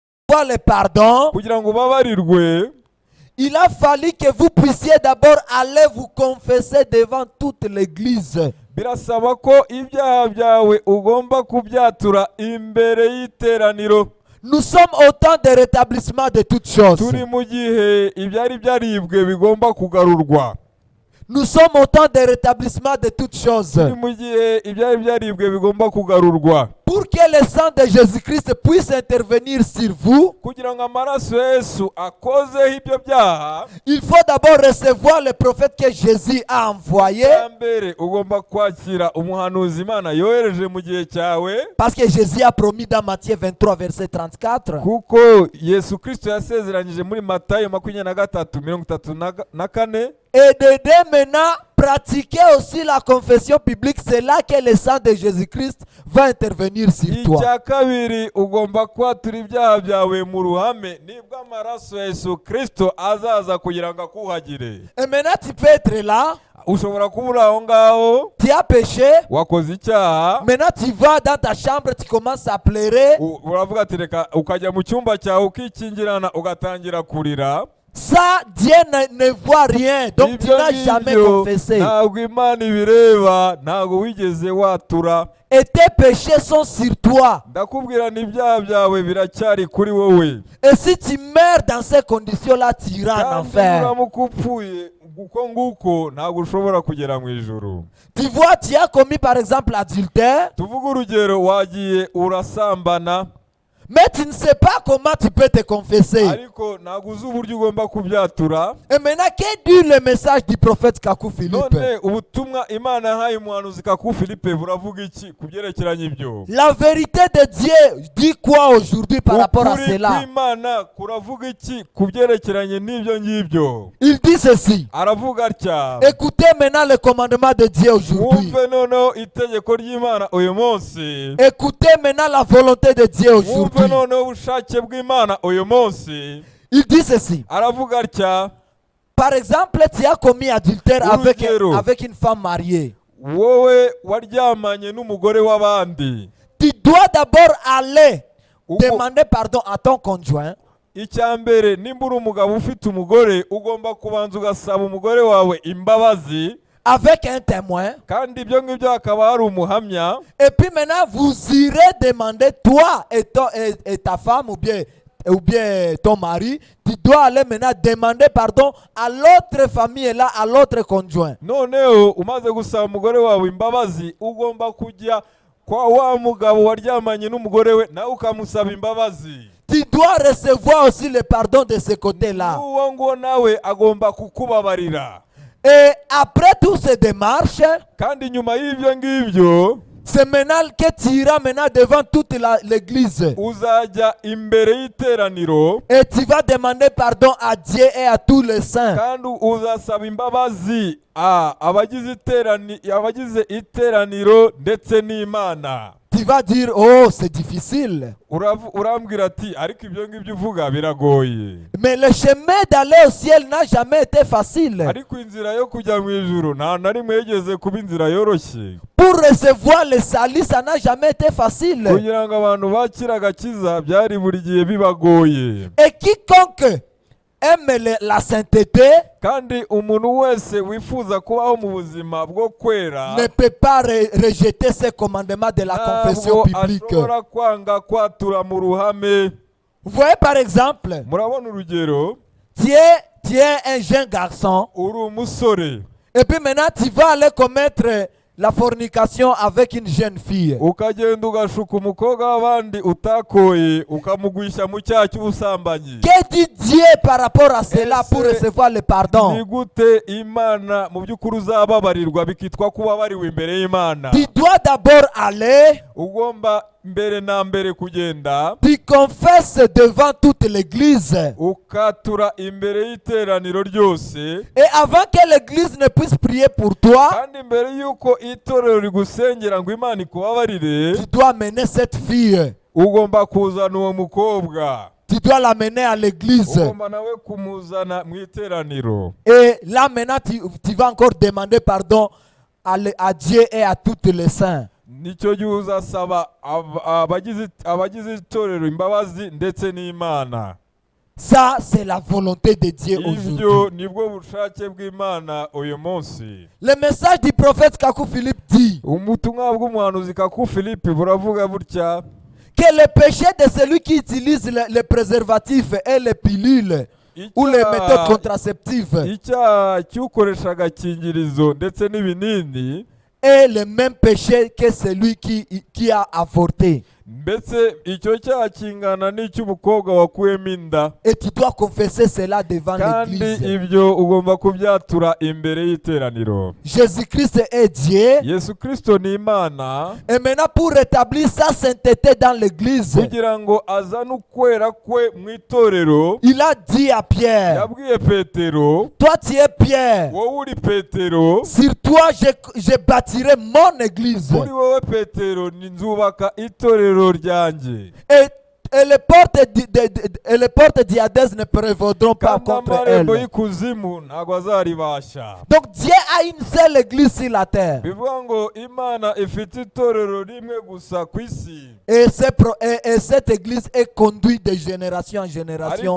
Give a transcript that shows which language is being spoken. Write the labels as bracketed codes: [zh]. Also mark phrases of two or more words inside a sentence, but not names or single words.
[fr] recevoir le pardon, [rw] kugira ngo ubabarirwe [fr] il a fallu que vous puissiez d'abord aller vous confesser devant toute l'église. [rw] birasaba ko ibyaha byawe ugomba kubyatura imbere y'iteraniro. [fr] Nous sommes au temps de rétablissement de toutes choses. [rw] turi mu gihe ibyari byaribwe bigomba kugarurwa. [fr] Nous sommes au temps de rétablissement de toutes choses. [rw] turi mu gihe ibyari byaribwe bigomba kugarurwa. [fr] Pour que le sang de Jésus-Christ puisse intervenir sur vous, [rw] kugira ngo amaraso ya Yesu akozeho ibyo byaha, [fr] il faut d'abord recevoir le prophète que Jésus a envoyé. [rw] mbere ugomba kwakira umuhanuzi Imana yohereje mu gihe cyawe, [fr] Parce que Jésus a promis dans Matthieu 23, verset 34. [rw] kuko Yesu Kristo yasezeranyije muri Matayo 23:34 [fr] Et de deux maintenant, pratiquer aussi la confession biblique. C'est là que le sang de Jésus-Christ va intervenir sur toi. [rw] icya kabiri ugomba kwatura ibyaha byawe mu ruhame, nibwo amaraso ya Yesu Kristo azaza kugira ngo akuhagire. [fr] Et maintenant, tu peux être là, [rw] ushobora kuba uri aho ngaho [fr] tu as péché. [rw] wakoze icyaha, [fr] Maintenant, tu vas dans ta chambre, tu commences à pleurer. [rw] uravuga ati reka, ukajya mu cyumba cyawe ukikingirana ugatangira kurira. [fr] Ça, Dieu ne voit rien. Donc, tu [rw] Ibyo [fr] n'as jamais [rw] ngibyo [fr] confessé. [rw] ntabwo Imana ibireba, ntabwo wigeze watura. [fr] Et tes péchés sont sur toi. [rw] ndakubwira n'ibyaha byawe biracyari kuri wowe. [fr] Et si tu meurs dans ces conditions-là, tu iras en [rw] kandi [fr] enfer. [rw] uramuka upfuye uko nguko ntabwo ushobora kugera mu ijuru. [fr] Tu vois, tu as commis par exemple l'adultère, [rw] tuvuge urugero, wagiye urasambana, [fr] mais tu ne sais pas comment tu peux te confesser. [rw] ariko ntabwo uzi uburyo ugomba kubyatura. [fr] Et maintenant, qu'est dit le message du prophète Kakou Philippe? [rw] none ubutumwa Imana yahaye umuhanuzi Kaku Philippe buravuga iki ku byerekeranye ibyo? [fr] La vérité de Dieu dit quoi aujourd'hui par rapport à [rw] ukuri [fr] cela? [rw] kw'Imana kuravuga iki ku byerekeranye n'ibyo ngibyo? [fr] Il dit ceci. [rw] aravuga atya: [fr] Écoutez maintenant le commandement de Dieu aujourd'hui. [rw] wumve noneho itegeko ry'Imana uyu munsi. [fr] Écoutez maintenant la volonté de Dieu [rw] wumve [fr] aujourd'hui. [rw] noneho ubushake bw'Imana uyu munsi. [fr] Il dit ceci. [rw] aravuga atya: [fr] Par exemple, tu as commis adultère [rw] Urugero. [fr] avec une femme mariée. [rw] wowe waryamanye n'umugore w'abandi. [fr] Tu dois d'abord aller [rw] Ubwo- [fr] demander pardon à ton conjoint. [rw] icya mbere, nimba uri umugabo ufite umugore, ugomba kubanza ugasaba umugore wawe imbabazi, [fr] Avec un témoin. [rw] kandi ibyo ngibyo hakaba hari umuhamya. [fr] Et puis maintenant, vous irez demander, toi et ta femme ou bien ton mari, tu dois aller maintenant demander pardon à l'autre famille et là, à l'autre conjoint. [rw] noneho umaze gusaba umugore wawe imbabazi, ugomba kujya kwa wa mugabo waryamanye n'umugore we, nawe ukamusaba imbabazi. [fr] Tu dois recevoir aussi le pardon de ce côté-là. [rw] n'uwo nguwo nawe agomba kukubabarira. [fr] Et après toutes ces démarches, [rw] kandi nyuma y'ibyo ngibyo [fr] c'est maintenant que tu iras maintenant devant toute l'église. [rw] uzajya imbere y'iteraniro, [fr] Et tu vas demander pardon à Dieu et à tous les saints. [rw] kandi uzasaba imbabazi abagize iteraniro ndetse n'Imana. [fr] Tu vas dire, oh, c'est difficile. [rw] urambwira ati ariko ibyo ngibyo uvuga biragoye. [fr] Mais le chemin d'aller au ciel n'a jamais été facile. [rw] ariko inzira yo kujya mu ijuru nta na rimwe yigeze kuba inzira yoroshye. [fr] Pour recevoir le salut, ça n'a jamais été facile. [rw] kugira ngo abantu bakire agakiza byari buri gihe bibagoye. [fr] Et quiconque aime la sainteté [rw] kandi umuntu wese wifuza kubaho mu buzima bwo kwera [fr] ne peut pas rejeter ces commandements de la confession [rw] ntabwo [fr] biblique. [rw] ashobora kwanga kwatura mu ruhame. [fr] Vous voyez par exemple, [rw] murabona urugero, [fr] tu es un jeune garçon [rw] uri umusore [fr] et puis maintenant tu vas aller commettre la fornication avec une jeune fille. [rw] ukagenda ugashuka umukobwa w'abandi utakoye ukamugwisha mu cyaha cy'ubusambanyi. [fr] Que dit Dieu par rapport à cela pour recevoir le [rw] ni [fr] pardon? [rw] gute Imana mu by'ukuri uzababarirwa bikitwa kuba bariwe imbere y'Imana? [fr] Tu dois d'abord aller, [rw] ugomba mbere na mbere kugenda [fr] tu confesses devant toute l'église. [rw] ukatura imbere y'iteraniro ryose, [fr] Et avant que l'église ne puisse prier pour toi, [rw] kandi mbere y'uko itorero rigusengera ngo Imana ikubabarire, [fr] tu dois amener cette fille. [rw] ugomba kuzana uwo mukobwa, [fr] Tu dois l'amener à l'église. [rw] ugomba nawe kumuzana mu iteraniro. [fr] Et là maintenant, tu vas encore demander pardon à Dieu et à tous les saints. [rw] nicyo gihe uzasaba abagize itorero imbabazi ndetse n'Imana. [fr] Ça, c'est la volonté de Dieu aujourd'hui. [rw] Ibyo nibwo bushake bw'Imana uyu munsi. [fr] Le message du prophète Kakou Philippe dit [rw] Ubutumwa bw'umuhanuzi Kaku Philippe buravuga butya [fr] que le péché de celui qui utilise les préservatifs et les pilules ou les méthodes contraceptives [rw] icyaha cy'ukoresha agakingirizo ndetse n'ibinini [fr] est le même péché que celui qui a avorté. [rw] mbese icyo cyaha kingana n'icy'umukobwa wakuyemo inda, [fr] Et tu dois confesser cela devant [rw] kandi [fr] l'église. [rw] ibyo ugomba kubyatura imbere y'iteraniro. [fr] Jésus-Christ est Dieu. [rw] Yesu Kristo ni Imana, [fr] Et maintenant, pour rétablir sa sainteté dans l'église, [rw] kugira ngo azane ukwera kwe mu itorero, [fr] il a dit à Pierre, [rw] yabwiye Petero, [fr] toi tu es Pierre, [rw] wowe uri Petero, [fr] sur toi je bâtirai mon église. [rw] kuri wowe Petero nzubaka itorero ryanjye, [fr] Et les portes d'Hadès ne prévaudront pas [rw] kandi [fr] contre [rw] amarembo [fr] elle. [rw] y'ikuzimu ntabwo azaribasha. [fr] Donc Dieu a une seule église sur la terre. [rw] bivuga ngo Imana ifite itorero rimwe gusa ku isi, [fr] Et cette église est conduite de génération en génération